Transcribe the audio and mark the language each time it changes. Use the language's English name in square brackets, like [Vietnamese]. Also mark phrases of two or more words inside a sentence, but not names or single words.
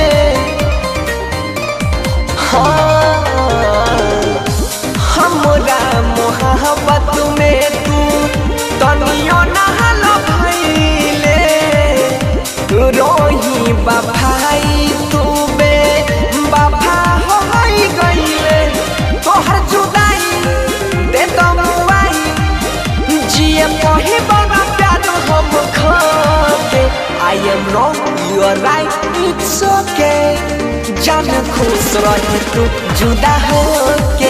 [Bhojpuri] हमरा मोहब्बत में तू तनियो नहल भइले, रही वफाई तू बेवफा हो गइले। तोहर जुदाई दे तो मुआई जिए कहीं बड़ा प्यार हम खाके। [English] I am wrong, you are right, it's okay, [Bhojpuri] जान खुश रही तू जुदा होके।